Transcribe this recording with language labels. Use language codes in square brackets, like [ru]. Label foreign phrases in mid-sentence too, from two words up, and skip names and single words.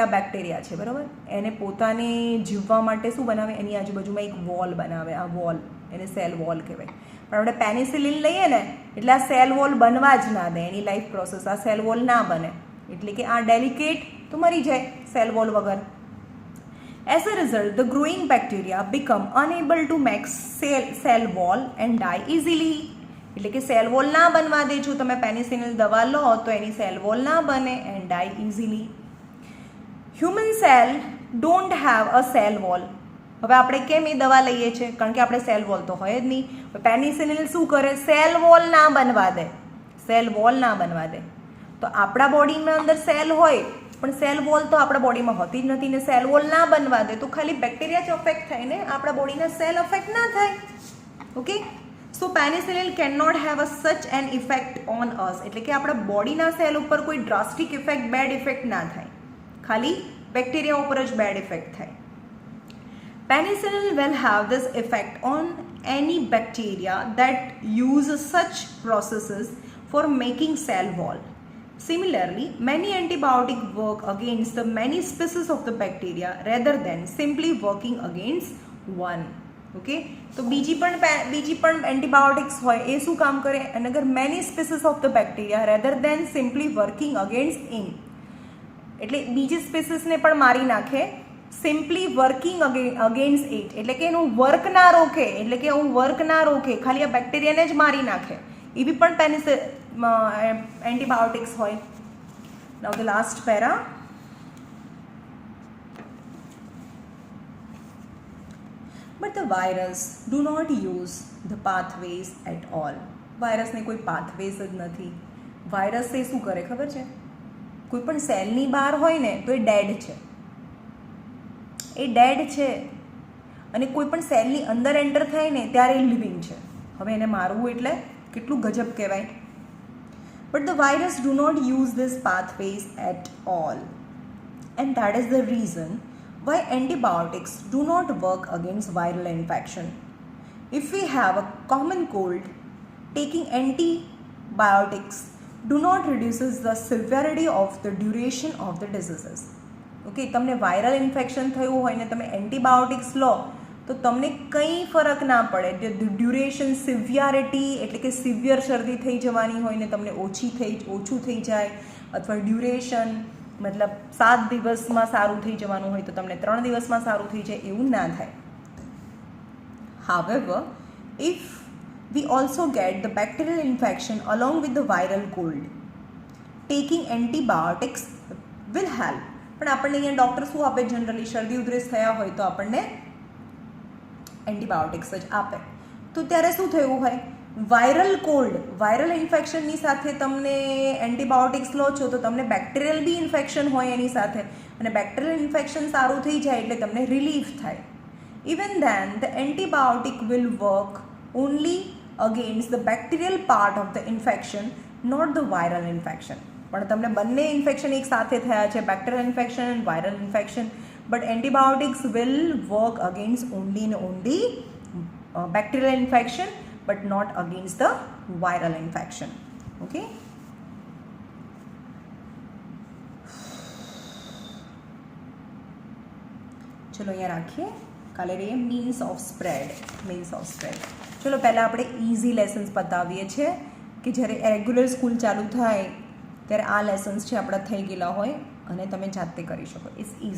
[gu] આ બેક્ટેરિયા છે, બરાબર, એને પોતાને જીવવા માટે શું બનાવે? એની આજુબાજુમાં એક વોલ બનાવે. આ વોલ એને [en] cell wall [gu] કહેવાય. પણ આપણે પેનિસિલિન લઈએ ને એટલે આ [en] cell wall [gu] બનવા જ ના દે. એની [en] life process [gu] આ [en] cell wall [gu] ના બને, એટલે કે આ ડેલિકેટ તો મરી જાય [en] cell wall [gu] વગર. [en] As a result, the growing bacteria become unable to make cell wall and die easily. [gu] એટલે કે [en] cell wall [gu] ના બનવા દે. જો તમે પેનિસિલિન દવા લો તો એની [en] cell wall [gu] ના બને [en] and die easily. human cell don't have a cell wall. [gu] હવે આપણે કેમ એ દવા લઈએ છીએ? કારણ કે આપણે [en] cell wall [gu] તો હોય જ નહીં. પેનિસિલિન શું કરે? [en] cell wall [gu] ના બનવા દે. તો આપણા બોડીમાં અંદર સેલ હોય પણ [en] cell wall [gu] તો આપણા બોડીમાં હોતી જ નથી ને [en] cell wall [gu] ના બનવા દે તો ખાલી બેક્ટેરિયા જ અફેક્ટ થાય ને, આપણા બોડીના [en] cell affect [gu] ના થાય. [en] okay, so penicillin can not have a such an effect on us. [gu] એટલે કે આપણા બોડીના સેલ ઉપર કોઈ [en] drastic effect, bad effect [gu] ના થાય, ખાલી બેક્ટેરિયા ઉપર જ [en] bad effect [gu] થાય. [en] Penicillin will have this effect on any bacteria that use such processes for making cell wall. Similarly, many antibiotics work against the many species of the bacteria rather than simply working against one. [gu] Okay, તો બીજી પણ એન્ટીબાયોટિક્સ હોય એ શું કામ કરે? અને અગર [en] many species of the bacteria rather than simply working against in, [gu] એટલે બીજી સ્પીસીસને પણ મારી નાખે. [en] simply working against it [gu] એટલે કે એનું વર્ક ના રોકે, ખાલી આ બેક્ટેરિયાને જ મારી નાખે. એવી પણ એન્ટીબાયોટિક્સ હોય. [en] now the last para. But the virus do not use the pathways at all. [gu] વાયરસને કોઈ પાથવેઝ જ નથી. વાયરસ એ શું કરે ખબર છે? કોઈ પણ સેલની બહાર હોય ને તો એ ડેડ છે, અને કોઈ પણ સેલની અંદર એન્ટર થાય ને ત્યારે એ લિવિંગ છે. હવે એને મારવું એટલે કેટલું ગજબ કહેવાય. [en] But the virus do not use these pathways at all, and that is the reason why antibiotics do not work against viral infection. If we have a common cold, taking antibiotics do not reduces the severity of the duration of the diseases. [gu] ઓકે, તમને [en] viral infection [gu] થયું હોય ને તમે એન્ટીબાયોટિક્સ લો તો તમને કંઈ ફરક ના પડે. [en] duration, severity [gu] એટલે કે સિવિયર શરદી થઈ જવાની હોય ને તમને ઓછું થઈ જાય, અથવા ડ્યુરેશન મતલબ 7 દિવસમાં સારું થઈ જવાનું હોય તો તમને 3 દિવસમાં સારું થઈ જાય, એવું ના થાય. [en] However, if we also get the bacterial infection along with the viral cold, taking antibiotics will help. [gu] પણ આપણને અહીંયા ડૉક્ટર શું આપે? જનરલી શરદી ઉધરસ થયા હોય તો આપણને એન્ટીબાયોટિક્સ જ આપે. તો ત્યારે શું થયું હોય? [en] viral cold, [gu] વાયરલ ઇન્ફેક્શનની સાથે તમને એન્ટીબાયોટિક્સ લો છો તો તમને [en] bacterial b infection [gu] હોય એની સાથે, અને [en] bacterial infection [gu] સારું થઈ જાય એટલે તમને રિલીફ થાય. [en] even then the antibiotic will work only against the bacterial part of the infection, not the viral infection. [gu] પણ તમને બંને ઇન્ફેક્શન એક સાથે થયા છે, [en] bacterial infection and viral infection, but antibiotics will work against only and only bacterial infection but not against the viral infection. [gu] Okay, ચલો અહીંયા રાખીએ. કાલે રહીએ [en] means of spread. [gu] ચલો પહેલાં આપણે [en] easy lessons [gu] પતાવીએ છીએ કે જ્યારે [en] regular school [gu] ચાલુ થાય ત્યારે આ લેસન્સ છે આપણા થઈ ગયેલા હોય અને તમે જાતે કરી શકો.